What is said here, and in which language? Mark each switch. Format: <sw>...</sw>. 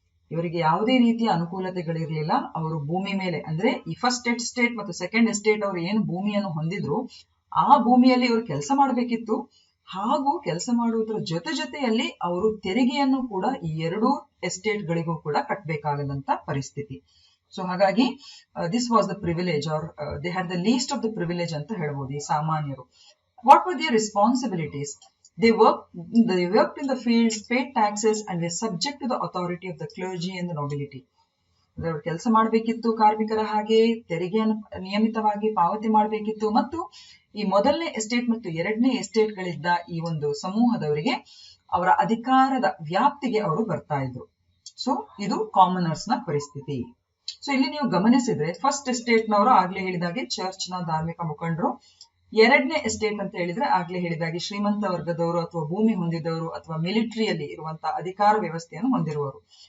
<kn>ಇವರಿಗೆ ಯಾವುದೇ ರೀತಿಯ ಅನುಕೂಲತೆಗಳಿರಲಿಲ್ಲ. ಅವರು ಭೂಮಿ ಮೇಲೆ ಅಂದ್ರೆ ಈ ಫಸ್ಟ್ ಎಸ್ಟೇಟ್ ಮತ್ತು ಸೆಕೆಂಡ್ ಎಸ್ಟೇಟ್ ಅವರು ಏನು ಭೂಮಿಯನ್ನು ಹೊಂದಿದ್ರು ಆ ಭೂಮಿಯಲ್ಲಿ ಇವರು ಕೆಲಸ ಮಾಡಬೇಕಿತ್ತು. ಹಾಗೂ ಕೆಲಸ ಮಾಡುವುದರ ಜೊತೆಯಲ್ಲಿ ಅವರು ತೆರಿಗೆಯನ್ನು ಕೂಡ ಈ ಎರಡೂ ಎಸ್ಟೇಟ್ ಗಳಿಗೂ ಕೂಡ ಕಟ್ಟಬೇಕಾಗದಂತ ಪರಿಸ್ಥಿತಿ.</kn> <en>so ಹಾಗಾಗಿ this was the privilege or they had the least of the privilege</en> <kn>ಅಂತ ಹೇಳ್ಬೋದು ಈ ಸಾಮಾನ್ಯರು.</kn> <en>What were their responsibilities? They worked in the fields, paid taxes and were subject to the authority of the clergy and the nobility.</en> <kn>ಅವರು ಕೆಲಸ ಮಾಡಬೇಕಿತ್ತು, ಕಾರ್ಮಿಕರ ಹಾಗೆ ತೆರಿಗೆಯನ್ನು ನಿಯಮಿತವಾಗಿ ಪಾವತಿ ಮಾಡಬೇಕಿತ್ತು. ಮತ್ತು ಈ ಮೊದಲನೇ ಎಸ್ಟೇಟ್ ಮತ್ತು ಎರಡನೇ ಎಸ್ಟೇಟ್ ಗಳಿದ್ದ ಈ ಒಂದು ಸಮೂಹದವರಿಗೆ ಅವರ ಅಧಿಕಾರದ ವ್ಯಾಪ್ತಿಗೆ ಅವರು ಬರ್ತಾ ಇದ್ರು. ಸೊ ಇದು ಕಾಮನರ್ಸ್ ನ ಪರಿಸ್ಥಿತಿ. ಸೊ ಇಲ್ಲಿ ನೀವು ಗಮನಿಸಿದ್ರೆ ಫಸ್ಟ್ ಎಸ್ಟೇಟ್ ನವರು ಆಗ್ಲೇ ಹೇಳಿದಾಗೆ ಚರ್ಚ್ ನ ಧಾರ್ಮಿಕ ಮುಖಂಡರು, ಎರಡನೇ ಎಸ್ಟೇಟ್ ಅಂತ ಹೇಳಿದ್ರೆ ಆಗ್ಲೇ ಹೇಳಿದಾಗೆ ಶ್ರೀಮಂತ ವರ್ಗದವರು ಅಥವಾ ಭೂಮಿ ಹೊಂದಿದವರು ಅಥವಾ ಮಿಲಿಟರಿಯಲ್ಲಿ ಇರುವಂತಹ ಅಧಿಕಾರ ವ್ಯವಸ್ಥೆಯನ್ನು ಹೊಂದಿರುವವರು.</kn>